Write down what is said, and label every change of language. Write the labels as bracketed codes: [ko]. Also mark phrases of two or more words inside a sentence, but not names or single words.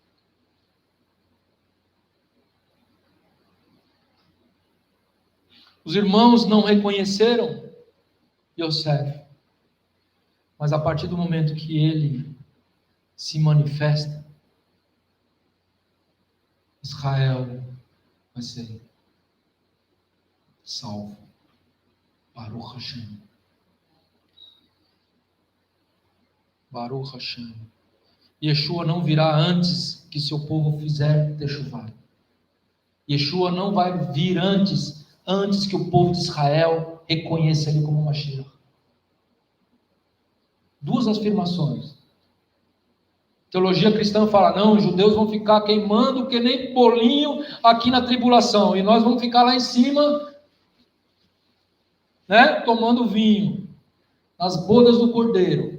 [pt] Os irmãos não reconheceram Yosef. Mas a partir do momento que ele se manifesta, Israel vai ser salvo. [he] ברוך השם. ברוך השם. [pt] Yeshua não virá antes que seu povo fizer techuvá. Yeshua não vai vir antes que o povo de Israel reconheça ele como Mashiach. Duas afirmações. Teologia cristã fala: não, os judeus vão ficar queimando que nem bolinho aqui na tribulação, e nós vamos ficar lá em cima, né, tomando vinho, nas bodas do Cordeiro.